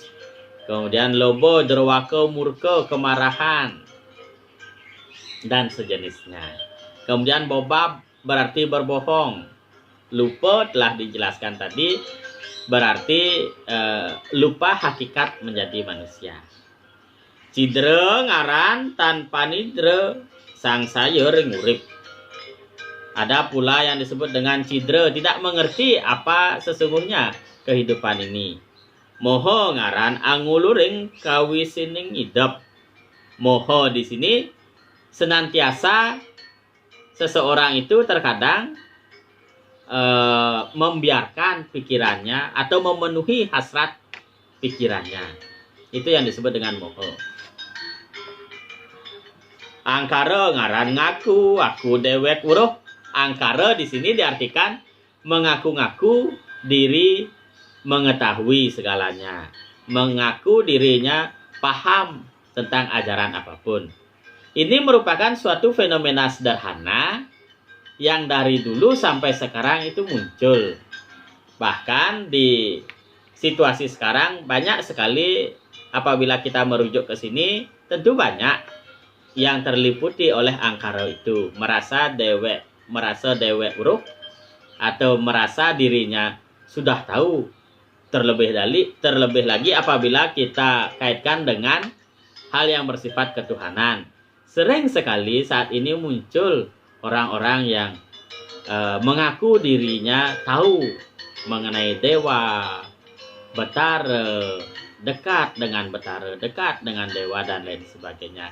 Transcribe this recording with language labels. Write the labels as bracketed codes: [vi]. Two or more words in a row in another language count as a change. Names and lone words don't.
[id] Kemudian lobo, derwaka, murka, kemarahan, dan sejenisnya. Kemudian bobab berarti berbohong. Lupa telah dijelaskan tadi, berarti lupa hakikat menjadi manusia. [kaw] Cidera ngaran tanpa nidra, sang saya ring urip. [id] Ada pula yang disebut dengan cidera, tidak mengerti apa sesungguhnya kehidupan ini. [kaw] Moho ngaran anguluring kawisining idep. [id] Moho di sini senantiasa seseorang itu terkadang membiarkan pikirannya atau memenuhi hasrat pikirannya. Itu yang disebut dengan moho. [kaw] Angkara ngaran [ban] ngaku, aku dewek uruh. [id] Angkara di sini diartikan mengaku-ngaku diri mengetahui segalanya, mengaku dirinya paham tentang ajaran apapun. Ini merupakan suatu fenomena sederhana yang dari dulu sampai sekarang itu muncul. Bahkan di situasi sekarang banyak sekali apabila kita merujuk ke sini, tentu banyak yang terliputi oleh angkara itu, merasa [ban] dewek uruh [id] atau merasa dirinya sudah tahu. Terlebih lagi apabila kita kaitkan dengan hal yang bersifat ketuhanan. Sering sekali saat ini muncul orang-orang yang mengaku dirinya tahu mengenai dewa, betara, dekat dengan betara, dekat dengan dewa dan lain sebagainya.